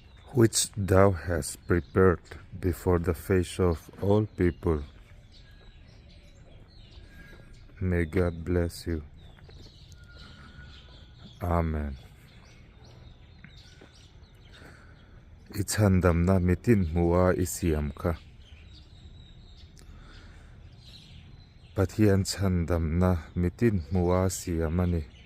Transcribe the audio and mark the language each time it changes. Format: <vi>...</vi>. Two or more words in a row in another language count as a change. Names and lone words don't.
<en>which thou hast prepared before the face of all people. May God bless you. Amen.</en> <lus>Ichandam na mitin mua isiam ka. Pathian chandam na mitin mua siamani.</lus>